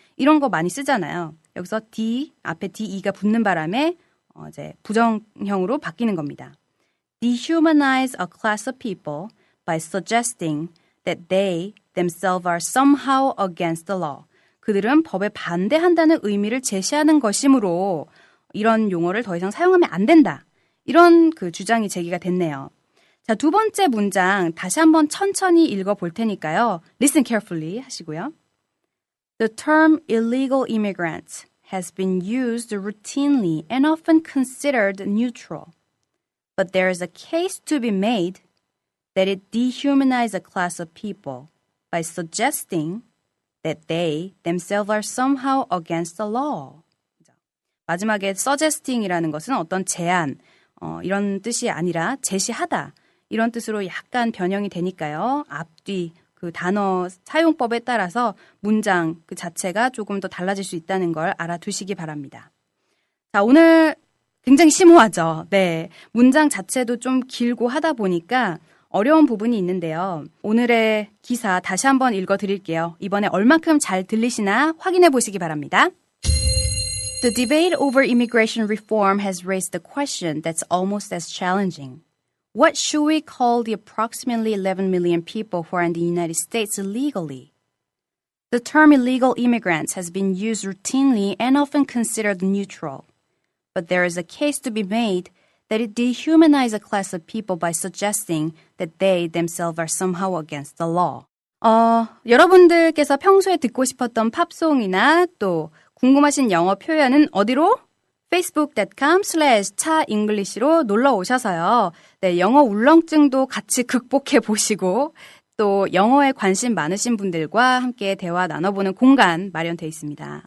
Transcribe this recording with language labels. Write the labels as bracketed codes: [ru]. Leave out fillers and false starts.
[ko] 이런 거 많이 쓰잖아요. 여기서 D, 앞에 DE가 붙는 바람에 이제 부정형으로 바뀌는 겁니다. [en] Dehumanize a class of people by suggesting that they themselves are somehow against the law. [ko] 그들은 법에 반대한다는 의미를 제시하는 것이므로 이런 용어를 더 이상 사용하면 안 된다. 이런 그 주장이 제기가 됐네요. 자, 두 번째 문장 다시 한번 천천히 읽어볼 테니까요. [en] Listen carefully [ko] 하시고요. [en] The term illegal immigrants has been used routinely and often considered neutral. But there is a case to be made that it dehumanizes a class of people by suggesting that they themselves are somehow against the law. [ko] 마지막에 suggesting이라는 것은 어떤 제안, 이런 뜻이 아니라 제시하다. 이런 뜻으로 약간 변형이 되니까요. 앞뒤 그 단어 사용법에 따라서 문장 그 자체가 조금 더 달라질 수 있다는 걸 알아두시기 바랍니다. 자, 오늘 굉장히 심오하죠. 네. 문장 자체도 좀 길고 하다 보니까 어려운 부분이 있는데요. 오늘의 기사 다시 한번 읽어드릴게요. 이번에 얼만큼 잘 들리시나 확인해 보시기 바랍니다. [en] The debate over immigration reform has raised the question that's almost as challenging. What should we call the approximately 11 million people who are in the United States illegally? The term illegal immigrants has been used routinely and often considered neutral. But there is a case to be made that it dehumanizes a class of people by suggesting that they themselves are somehow against the law. [ko] 여러분들께서 평소에 듣고 싶었던 팝송이나 또 궁금하신 영어 표현은 어디로? facebook.com/chaenglish로 놀러 오셔서요. 네, 영어 울렁증도 같이 극복해 보시고 또 영어에 관심 많으신 분들과 함께 대화 나눠보는 공간 마련되어 있습니다.